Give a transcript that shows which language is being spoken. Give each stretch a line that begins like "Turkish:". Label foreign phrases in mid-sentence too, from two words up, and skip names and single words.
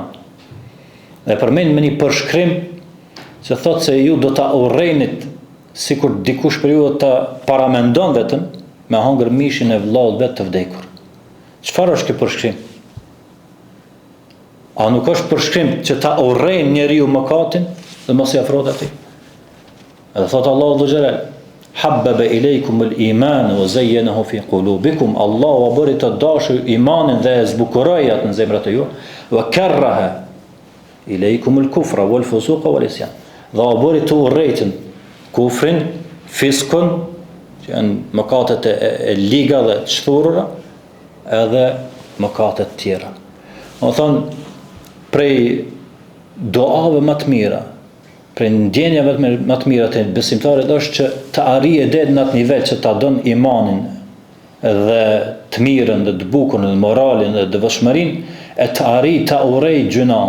Albanian: Dhe përmend me një përshkrim që thotë se ju do ta urrejnit sikur dikush për ju ta paramendon vetëm me hangër mishin e vllaut vet të vdekur. Çfarë është ky përshkrim? A nuk është përshkrim që ta urrejnë njeriu mëkatin dhe mos i afrohet atij? Edhe thot Allahu Dhu Xhelal,
Arabic: حبب إليكم الإيمان وزينه في قلوبكم,
Albanian: Allahu bëri të dashur imanin dhe e zbukuroi atë në zemrat e juaj,
Arabic: وكره إليكم الكفر والفسوق والعصيان.
Albanian: Dhe bëri të urrejtën kufrin, fiskun, që janë mëkatet e liga dhe të shturura, edhe mëkatet tjera. Do thonë, prej duave më të mira, prej ndjenjave më të mira të besimtarit është që të arrijë deri në atë nivel që ta don imanin dhe të mirën dhe të bukurën dhe moralin dhe devotshmërinë, e të arrijë ta urrej gjuna.